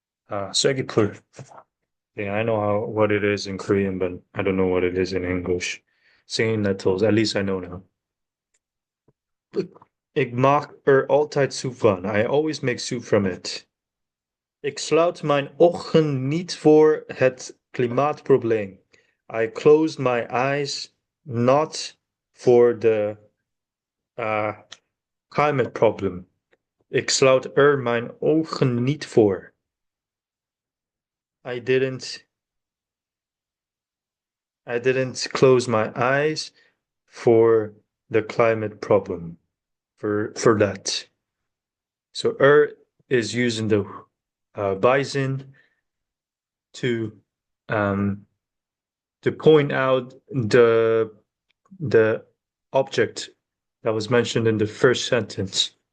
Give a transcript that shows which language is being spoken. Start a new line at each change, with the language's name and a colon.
English: Segipur. Yeah, I know what it is in Korean, but I don't know what it is in English. Stinging nettles, at least I know now.
Dutch: Ik maak altijd soep van.
English: I always make soup from it.
Dutch: Ik sluit mijn ogen niet voor het klimaatprobleem.
English: I close my eyes not for the climate problem.
Dutch: Ik sluit mijn ogen niet voor.
English: I didn't close my eyes for the climate problem. For that. So is using the bison to point out the object that was mentioned in the first sentence.